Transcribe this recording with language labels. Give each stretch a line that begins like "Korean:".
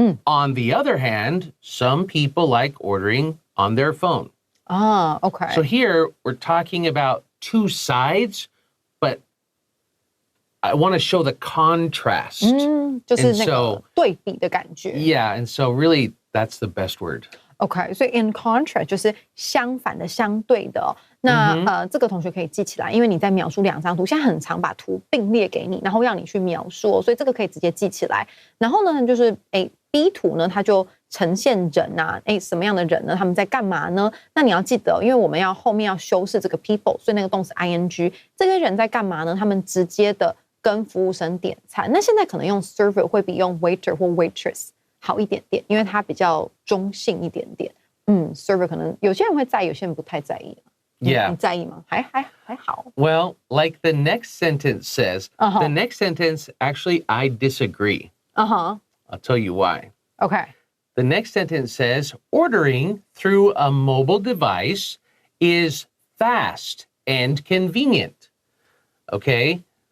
English: On the other hand, some people like ordering on their phone. Okay. So here we're talking about 2 sides, but I want to show the contrast.
Chinese: 就是那个对比的感觉。
English: Yeah, and so really that's the best word.
Chinese: OK， 所以
English: in contrast
Chinese: 就是相反的、相对的。那这个同学可以记起来，因为你在描述2张图，现在很常把图并列给你，然后让你去描述，所以这个可以直接记起来。然后呢，就是B 图呢，它就呈现人啊，什么样的人呢？他们在干嘛呢？那你要记得，因为我们要后面要修饰这个 people， 所以那个动词 ing， 这些人在干嘛呢？他们直接的跟服务生点餐。那现在可能用 server 会比用 waiter 或 waitress 好一点点，因为它比较中性一点点。 server 可能有些人会在意，有些人不太在意。
English: Yeah.
Chinese: 你在意吗？还好。
English: Well, like the next sentence says, the next sentence, actually, I disagree. I'll tell you why. OK. The next sentence says, ordering through a mobile device is fast and convenient. Okay?